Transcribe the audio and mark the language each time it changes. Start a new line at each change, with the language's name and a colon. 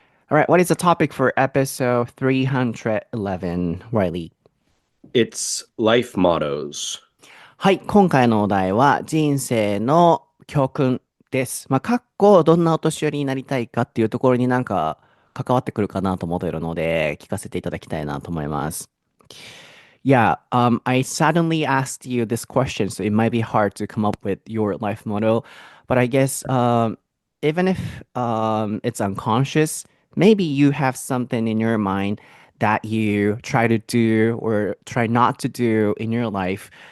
English: All right, what is the topic for episode 311, Riley? It's life mottos.
Japanese: はい、今回のお題は人生の教訓です。かっこどんなお年寄りになりたいかっていうところになんか関わってくるかなと思っているので、聞かせていただきたいなと思います。
English: Yeah, I suddenly asked you this question, so it might be hard to come up with your life motto, but I guess even if it's unconscious, maybe you have something in your mind that you try to do or try not to do in your life.